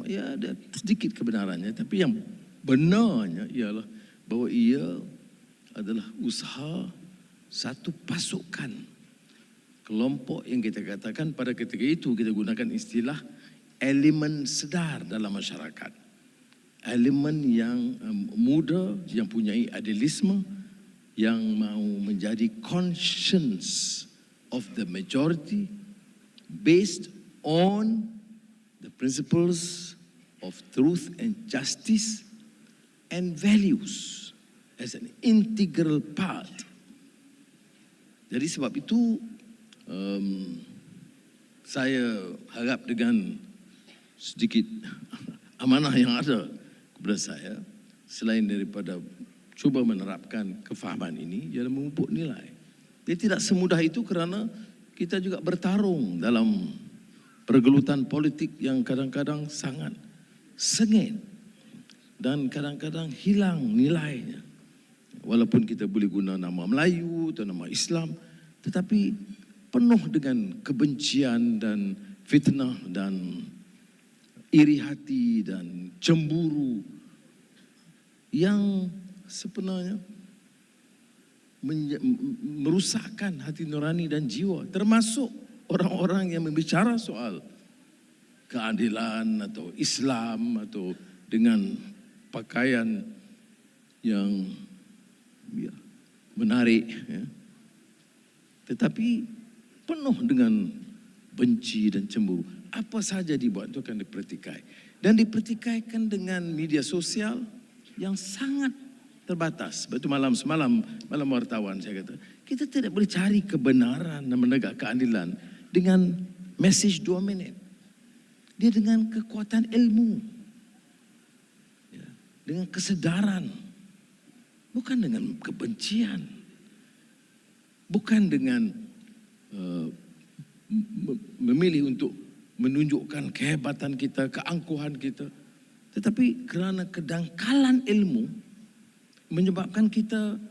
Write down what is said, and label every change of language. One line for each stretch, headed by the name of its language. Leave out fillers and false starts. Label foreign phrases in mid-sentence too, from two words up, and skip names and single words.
Malay: Ya, ada sedikit kebenarannya, tapi yang benarnya ialah bahawa ia adalah usaha satu pasukan, kelompok yang kita katakan pada ketika itu kita gunakan istilah elemen sedar dalam masyarakat. Elemen yang muda, yang punya idealisme, yang mau menjadi
English: conscience of the majority based on the principles of truth and justice and values as an integral part.
Malay: Jadi sebab itu saya harap dengan sedikit amanah yang ada kepada saya, selain daripada cuba menerapkan kefahaman ini, ialah memupuk nilai. Dia tidak semudah itu kerana kita juga bertarung dalam pergelutan politik yang kadang-kadang sangat sengit dan kadang-kadang hilang nilainya. Walaupun kita boleh guna nama Melayu atau nama Islam, tetapi penuh dengan kebencian dan fitnah dan iri hati dan cemburu yang sebenarnya merusakkan hati nurani dan jiwa, termasuk orang-orang yang membicara soal keadilan atau Islam atau dengan pakaian yang menarik, ya. Tetapi penuh dengan benci dan cemburu. Apa saja dibuat itu akan dipertikai. Dan dipertikaikan dengan media sosial yang sangat terbatas. Sebab itu malam wartawan saya kata, kita tidak boleh cari kebenaran dan menegak keadilan dengan message 2 minit. Dia dengan kekuatan ilmu, ya, dengan kesedaran, bukan dengan kebencian, bukan dengan memilih untuk menunjukkan kehebatan kita, keangkuhan kita, tetapi kerana kedangkalan ilmu menyebabkan kita